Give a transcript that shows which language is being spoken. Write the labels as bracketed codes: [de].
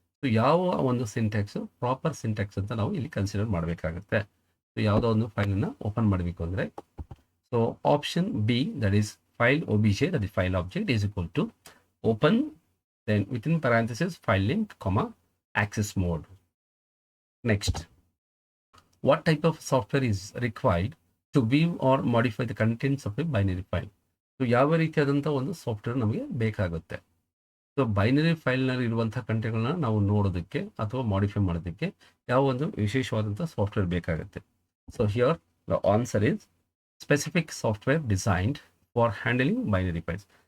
[kn] So ಯಾವ ಒಂದು syntax proper syntax ಅಂತ ನಾವು ಇಲ್ಲಿ ಕನ್ಸಿಡರ್ ಮಾಡಬೇಕಾಗುತ್ತೆ. ಸೊ ಯಾವುದೋ ಒಂದು ಫೈಲನ್ನು ಓಪನ್ ಮಾಡಬೇಕು ಅಂದರೆ [en] So option B, that is file OBJ, that is file object, is equal to open, then within parenthesis file link, access mode. Next, what type of software is required to view or modify the contents of a binary file. [kn] So ಯಾವ ರೀತಿಯಾದಂಥ ಒಂದು software ನಮಗೆ ಬೇಕಾಗುತ್ತೆ. So binary ಫೈಲ್ನಲ್ಲಿ ಇರುವಂಥ ಕಂಟೆಂಟ್ಗಳನ್ನ ನಾವು ನೋಡೋದಕ್ಕೆ ಅಥವಾ ಮಾಡಿಫೈ ಮಾಡೋದಕ್ಕೆ ಯಾವ ಒಂದು ವಿಶೇಷವಾದಂಥ ಸಾಫ್ಟ್ವೇರ್ ಬೇಕಾಗುತ್ತೆ. [en] So here the answer is specific software designed for handling binary files.